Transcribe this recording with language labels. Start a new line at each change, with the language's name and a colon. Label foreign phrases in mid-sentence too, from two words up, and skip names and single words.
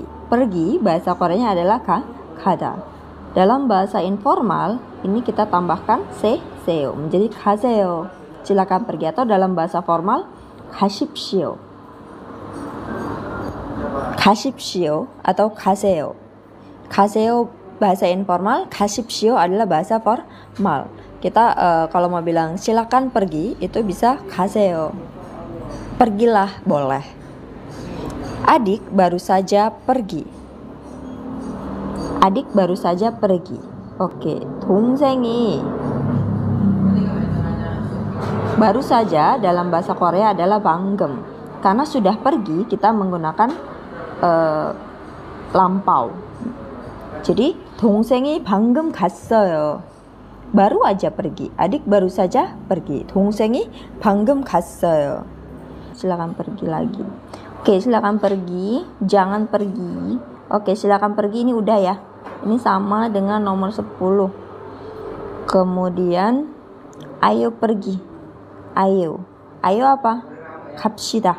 Indonesian: Pergi bahasa Koreanya adalah 가다. Dalam bahasa informal ini kita tambahkan seyo menjadi 가세요. Silakan pergi, atau dalam bahasa formal 가십시오.
Korean: 가십시오 atau 가세요.
Indonesian: 가세요 bahasa informal, 가십시오 adalah bahasa formal. Kita kalau mau bilang silakan pergi itu bisa 가세요. Pergilah boleh. Adik baru saja pergi. Adik baru saja pergi. Oke, 동생이 baru saja dalam bahasa Korea adalah 방금. Karena sudah pergi kita menggunakan lampau.
Korean: Jadi 동생이 방금 갔어요.
Indonesian: Baru aja pergi. Adik baru saja pergi.
Korean: 동생이 방금 갔어요.
Indonesian: Silakan pergi lagi. Oke, silakan pergi. Jangan pergi. Oke, silakan pergi ini udah ya. Ini sama dengan nomor 10. Kemudian ayo pergi. Ayo. Ayo apa? 갑시다.